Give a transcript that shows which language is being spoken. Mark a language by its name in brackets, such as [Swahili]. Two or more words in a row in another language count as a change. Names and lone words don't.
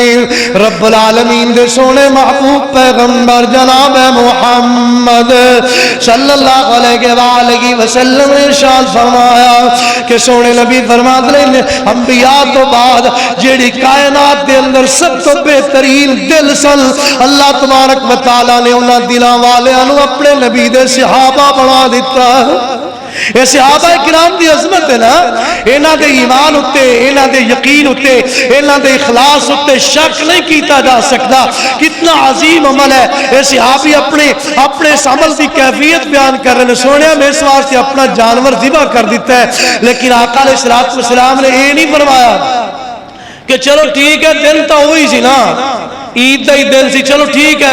[Punjabi] رب العالمین دے سونے محبوب پیغمبر جناب محمد [Arabic] صلی اللہ علیہ وآلہ وسلم [Punjabi] نے ارشاد فرمایا کہ سونے نبی فرما دے انبیاء تو بعد جیڑی کائنات دے اندر سب تو بہترین دل سن اللہ [Arabic] تبارک و تعالی [Punjabi] نے انہاں دلاں والیاں نو اپنے نبی دے صحابہ بنا دیتا. یہ صحابہ کرام دی عظمت ہے نا. انہاں دے ایمان اتے، انہاں دے یقین اتے، انہاں دے اخلاص اتے شک نہیں کیتا جا سکتا. [Urdu] کتنا عظیم عمل ہے. [Punjabi] یہ صحابی اپنے اس عمل دی کیفیت بیان کر رہے ہیں. سونے میں اس واسطے اپنا جانور ذبح کر دیتا ہے، لیکن آقا [Arabic] علیہ السلام [Punjabi] نے یہ نہیں فرمایا کہ چلو ٹھیک ہے دن تو ہوئی سی نا، عید دا ہی دن سی، چلو ٹھیک ہے.